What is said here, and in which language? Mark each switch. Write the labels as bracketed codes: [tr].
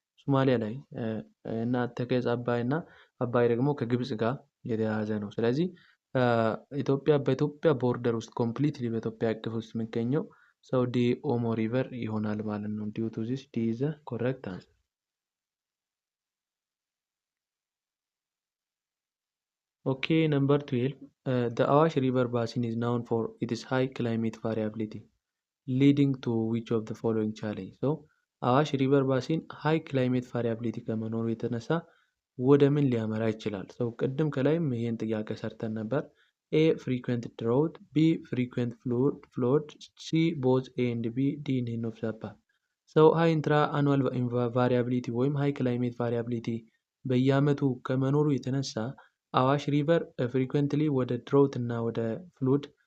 [am] ሶማሊያ ላይ እና ተከዝ አባይ እና አባይ ደግሞ ከግብጽ ጋር የተያያዘ ነው። ስለዚህ በኢትዮጵያ ቦርደር ውስጥ ኮምፕሊትሊ በኢትዮጵያ እቅፍ ውስጥ የሚገኘው ሰው ዲ ኦሞ ሪቨር ይሆናል ማለት ነው። [en] ዲዩ ቱ ዚስ ዲ ኢዝ ኮሬክት አንሰር። Okay, number 12. The Awash River basin is known for its high climate variability, leading to which of the following challenge? [am] So, አዋሽ ሪቨር ባሲን ሃይ ክላይሜት ቫሪያቢሊቲ ከመኖሩ የተነሳ ወደ ምን ሊያመራ ይችላል? ሰው ቅድም ከላይም ይህን ጥያቄ ሰርተን ነበር። [en] ኤ ፍሪኩዌንት ድሮውት፣ ቢ ፍሪኩዌንት ፍሎድ፣ ሲ ቦዝ ኤ ኤንድ ቢ፣ ዲ ኔን ኦፍ ዘ አባቭ። [am] ሰው ሃይ ኢንትራ አኑዋል ቫሪያቢሊቲ ወይም ሃይ ክላይሜት ቫሪያቢሊቲ በየአመቱ ከመኖሩ የተነሳ አዋሽ ሪቨር ፍሪኩዌንትሊ ወደ ድሮውት እና ወደ ፍሉድ